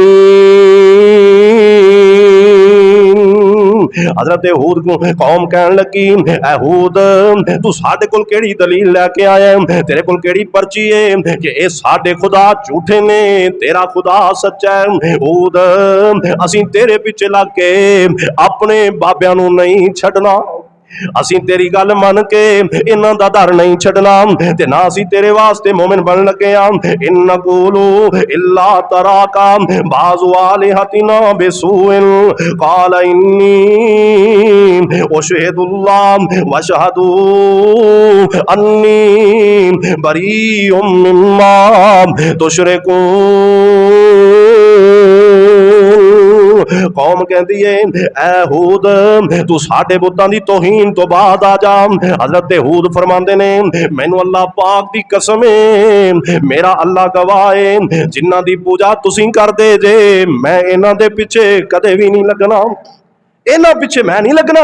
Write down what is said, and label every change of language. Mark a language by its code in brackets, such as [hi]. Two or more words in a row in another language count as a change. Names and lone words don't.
[pa] حضرت ہود کو قوم کہن لگی، اے ہود توں ساڈے کول کیہڑی دلیل لے کے آیا، تیرے کول کیہڑی پرچی ہے کہ ایہہ ساڈے خدا جھوٹے نے تیرا خدا سچا ہے. ہود اسیں تیرے پچھے لگ کے اپنے بابیاں نوں نہیں چھڈنا، اسیں تیری گل من کے اینہاں دا ڈر نہیں چھڈنا تے نا اسیں تیرے واسطے مومن بن لگے ہاں. [ar] إن نقول إلا اعتراك بعض آلهتنا بسوء قال إني أشهد الله واشهدوا أني بريء مما تشركون. [pa] قوم کہتی ہے، اے ہود توں ساڈے بتاں دی توہین تو بعد آ جا. حضرت ہود فرماندے نے، مینوں اللہ پاک دی قسم ہے، میرا اللہ گواہ ہے، جنہاں دی پوجا تسیں کردے جے میں اینہاں دے پچھے کدے بھی نہیں لگنا، اینہاں پچھے میں نہیں لگنا.